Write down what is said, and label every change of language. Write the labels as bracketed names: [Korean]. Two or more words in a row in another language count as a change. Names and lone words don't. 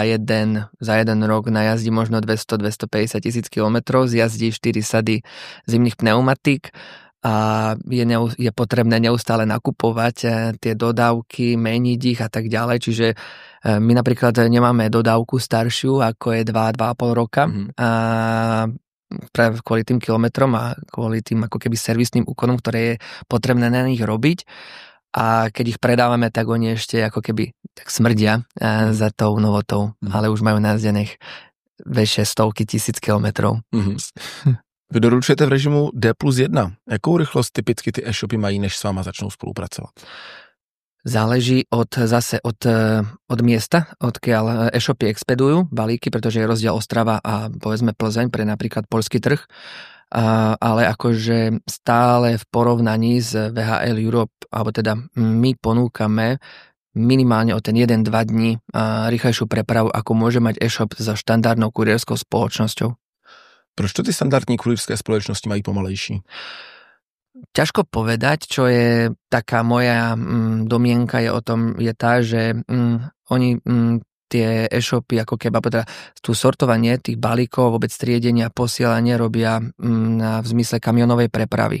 [Slovak] jeden rok najazdí možno 200-250 tisíc kilometrov, zjazdí 4 sady zimných pneumatík a je potrebné neustále nakupovať tie dodávky, meniť ich a tak ďalej, čiže my napríklad nemáme dodávku staršiu, ako je 2,5 roka a práve kvôli tým kilometrom a kvôli tým ako keby servisným úkonom, ktoré je potrebné na nich robiť. A keď ich predávame, tak oni ešte ako keby tak smrdia za tou novotou, ale už majú najazdených vyššie stovky tisíc kilometrov. [Czech] Vy doručujete v režimu D+1. Jakou rychlost typicky ty e-shopy mají, než s váma začnou spolupracovat? [Slovak] Záleží od miesta, odkiaľ e-shopy expedujú balíky, pretože je rozdiel Ostrava a povedzme Plzeň pre napríklad poľský trh. Ale akože stále v porovnaní s VHL Europe, alebo teda my ponúkame minimálne o ten 1-2 dní rýchlejšiu prepravu, ako môže mať e-shop so štandardnou kurierskou spoločnosťou. [Czech] Proč to ty standardní kurýrské společnosti mají pomalejší? [Slovak] Ťažko povedať, čo je taká moja domienka je tá, že oni tie e-shopy, ako keby, teda tú sortovanie tých balíkov, vôbec triedenia, posielanie robia v zmysle kamionovej prepravy.